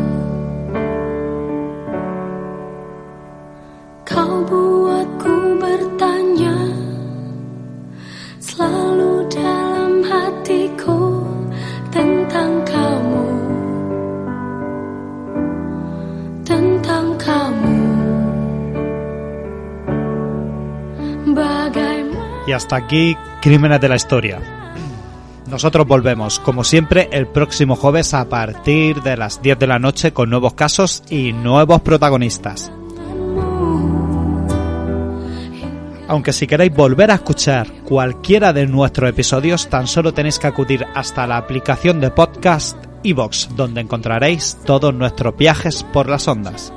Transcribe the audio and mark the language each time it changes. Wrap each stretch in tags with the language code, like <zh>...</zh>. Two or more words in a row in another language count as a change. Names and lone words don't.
<id>Kau buatku bertanya, selalu dalam hatiku tentang kamu, tentang kamu.</id> <es>Y hasta aquí Crímenes de la Historia. Nosotros volvemos, como siempre, el próximo jueves a partir de las 10 de la noche con nuevos casos y nuevos protagonistas. Aunque si queréis volver a escuchar cualquiera de nuestros episodios, tan solo tenéis que acudir hasta la aplicación de podcast iVoox, donde encontraréis todos nuestros viajes por las ondas.</es>